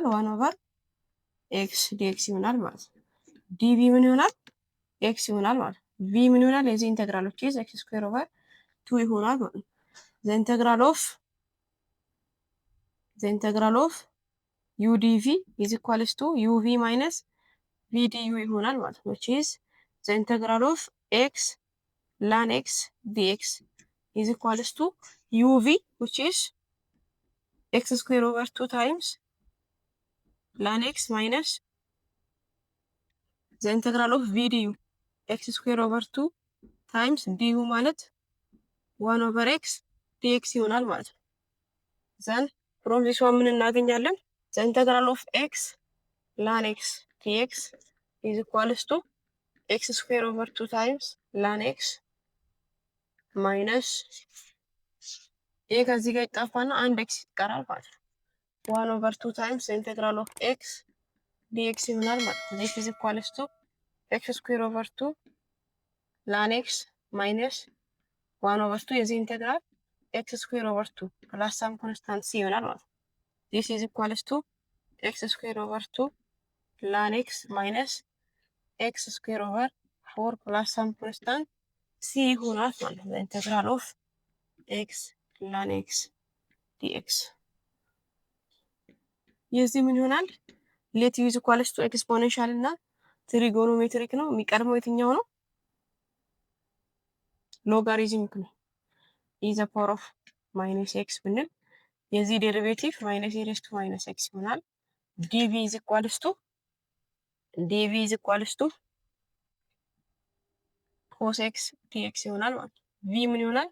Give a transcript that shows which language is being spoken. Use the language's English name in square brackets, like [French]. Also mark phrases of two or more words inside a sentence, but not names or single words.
[English] one over x dx [Amharic] ይሆናል ማለት ነው። ዲቪ ምን ይሆናል? ኤክስ ይሆናል ማለት ነው። ቪ ምን ይሆናል? የዚህ ኢንተግራሎች [English] is x square over two [Amharic] ይሆናል ማለት ነው። [English] the integral of u dv is equals to uv minus v du [Amharic] ይሆናል ማለት ነው። [English] which is the integral of x ln x dx is equals to uv which is x square over 2 times ln x minus the integral of v du x square over 2 times du ማለት 1 over x dx [Amharic] ይሆናል ማለት ነው። [English] then from this one [Amharic] ምን እናገኛለን? [English] the integral of x ln x dx is equals to x square over 2 times ln x minus [Amharic] ይሄ ከዚህ ጋር ይጣፋና አንድ x ይቀራል ማለት ነው። [English] 1 over 2 times the integral of x dx [Amharic] ይሆናል ማለት ነው። [English] this is equals to x square over 2 ln x minus 1 over 2 [Amharic] የዚህ ኢንተግራል [English] x square over 2 plus some constant c [Amharic] ይሆናል ማለት ነው። [English] this is equals to x square over 2 ln x minus x square over 4 plus some constant c [Amharic] ይሆናል ማለት ነው። [English] integral of x ln x dx [Amharic] የዚህ ምን ይሆናል? [English] let u is equals to exponential [Amharic] እና ትሪጎኖሜትሪክ ነው። የሚቀድመው የትኛው ነው? ሎጋሪዝሚክ ነው። [English] e the power of minus x [Amharic] ብንል የዚህ ዴሪቬቲቭ [English] minus e raise to minus x ይሆናል። dv is equals to dv is equals to cos x dx [Amharic] ይሆናል ማለት ነው። ቪ ምን ይሆናል?